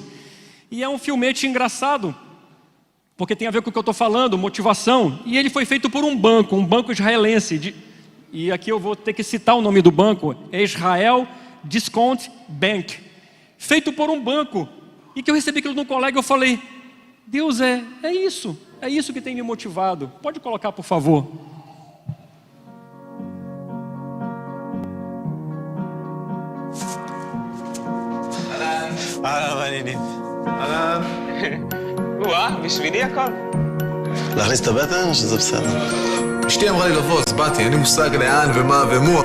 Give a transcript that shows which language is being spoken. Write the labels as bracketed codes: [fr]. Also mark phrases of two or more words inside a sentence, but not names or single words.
[pt] E é um filmete engraçado, porque tem a ver com o que eu estou falando, motivação, e ele foi feito por um banco israelense, e aqui eu vou ter que citar o nome do banco, é Israel Discount Bank, feito por um banco, e que eu recebi aquilo de um colega, eu falei, Deus, é isso que tem me motivado. Pode colocar, por favor. [he] אהלן. בשבילי הכל. להכניס את הבטן שזה בסדר? אשתי אמרה לי לבוא, אז באתי, אין לי מושג לאן ומה ומו.